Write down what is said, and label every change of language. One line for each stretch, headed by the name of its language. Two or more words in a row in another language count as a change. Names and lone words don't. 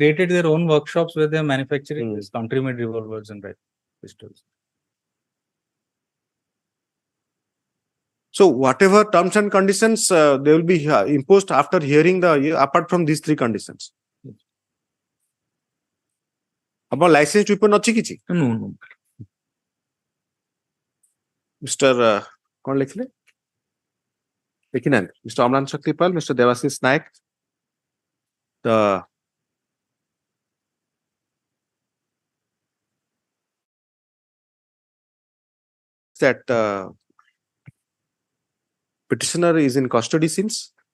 English: created their own workshops where they are manufacturing these country-made revolvers and pistols. So whatever terms and conditions they will be imposed after hearing apart from these three conditions. About licensed weapon
Odia: ଅଛି କିଛି?
English: No. Mr.
Odia: କଣ ଲେଖିଲେ? ଦେଖିନାହାନ୍ତି?
English: Mr. Amlan Shaktipal, Mr. Devashish Naik, that petitioner is in custody since